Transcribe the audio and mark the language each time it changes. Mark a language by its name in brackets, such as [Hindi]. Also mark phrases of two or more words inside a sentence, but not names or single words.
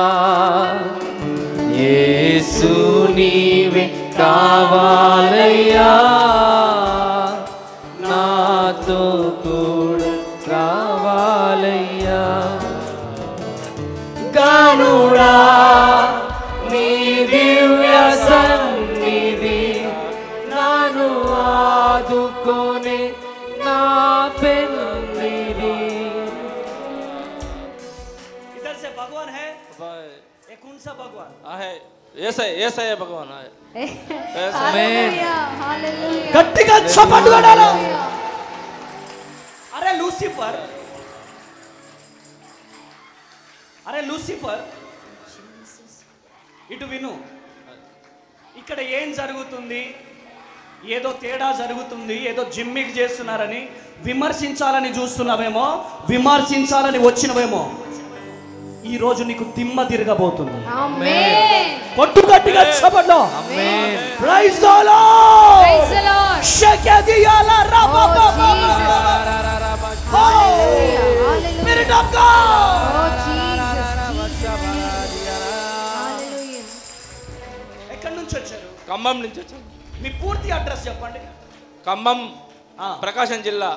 [Telugu] యేసు నీవే కావాలయ్యా నాతో కూడా రావాలయ్యా, గనుడా నీ దివ్య సన్నిధి నన్ను ఆదుకోనే నా పెన్నిధి। [Hindi] इधर से भगवान है? ये कौन सा भगवान है? [Telugu] యేసయ్య భగవాన్. హల్లెలూయా హల్లెలూయా। గట్టిగా చప్పట్లు కొడాలా? అరే లూసిఫర్, అరే లూసిఫర్, ఇటు విను. ఇక్కడ ఏం జరుగుతుంది? ఏదో తేడా జరుగుతుంది, ఏదో జిమ్మిక్ చేస్తున్నారని విమర్శించాలని చూస్తున్నావేమో, విమర్శించాలని వచ్చినవేమో. ఈ రోజు నీకు దిమ్మ తిరగబోతుంది. ఆమేన్ కొట్టు గట్టిగా చప్పట్లు. ఆమేన్. [English] Praise the Lord. Praise the Lord. షకేదియాలా రాబాబా. [Telugu] హల్లెలూయా హల్లెలూయా। [English] Spirit of God. [Telugu] ఓ జీసస్ హల్లెలూయా। ఎక్కడి నుంచి వచ్చారు? ఖమ్మం నుంచి వచ్చాను. మీ పూర్తి అడ్రస్ చెప్పండి. ఖమ్మం ప్రకాశం జిల్లా.